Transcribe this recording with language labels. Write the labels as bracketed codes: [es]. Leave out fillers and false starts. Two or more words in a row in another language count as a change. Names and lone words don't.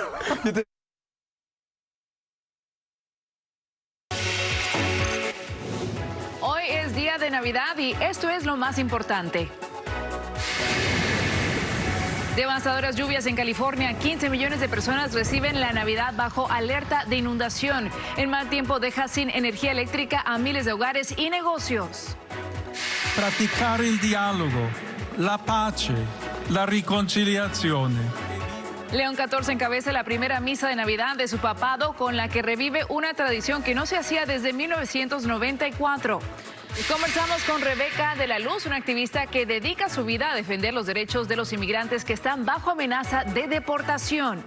[es] Hoy es día de Navidad y esto es lo más importante. Devastadoras lluvias en California. 15 millones de personas reciben la Navidad bajo alerta de inundación. El mal tiempo deja sin energía eléctrica a miles de hogares y negocios. [it] Praticar il dialogo, la pace, la riconciliazione. [es] León XIV encabeza la primera misa de Navidad de su papado, con la que revive una tradición que no se hacía desde 1994. Conversamos con Rebeca de la Luz, una activista que dedica su vida a defender los derechos de los inmigrantes que están bajo amenaza de deportación.